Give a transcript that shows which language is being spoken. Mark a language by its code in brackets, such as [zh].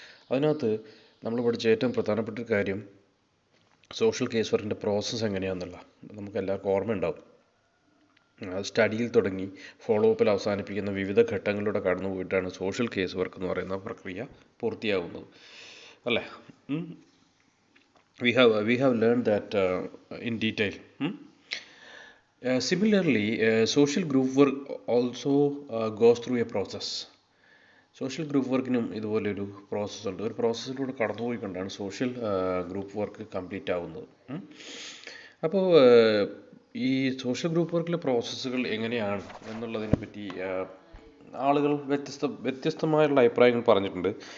[ml] അതിനകത്ത് നമ്മൾ പഠിച്ച ഏറ്റവും പ്രധാനപ്പെട്ട ഒരു കാര്യം സോഷ്യൽ കേസ് വർക്കിൻ്റെ പ്രോസസ്സ് എങ്ങനെയാണെന്നുള്ള നമുക്ക് എല്ലാവർക്കും ഓർമ്മയുണ്ടാവും. സ്റ്റഡിയിൽ തുടങ്ങി ഫോളോ അപ്പിൽ അവസാനിപ്പിക്കുന്ന വിവിധ ഘട്ടങ്ങളിലൂടെ കടന്നു പോയിട്ടാണ് സോഷ്യൽ കേസ് വർക്ക് എന്ന് പറയുന്ന പ്രക്രിയ പൂർത്തിയാവുന്നത്, അല്ലേ? [en] We have learned that in detail. Similarly, social group work also goes through a process. [ml] Social group വർക്കിനും ഇതുപോലൊരു പ്രോസസ്സുണ്ട്. ഒരു പ്രോസസ്സിലൂടെ കടന്നുപോയിക്കൊണ്ടാണ് സോഷ്യൽ ഗ്രൂപ്പ് വർക്ക് കംപ്ലീറ്റ് ആവുന്നത്. അപ്പോൾ ഈ സോഷ്യൽ ഗ്രൂപ്പ് വർക്കിലെ പ്രോസസ്സുകൾ എങ്ങനെയാണ് എന്നുള്ളതിനെ പറ്റി ആളുകൾ വ്യത്യസ്തമായുള്ള അഭിപ്രായങ്ങൾ പറഞ്ഞിട്ടുണ്ട്.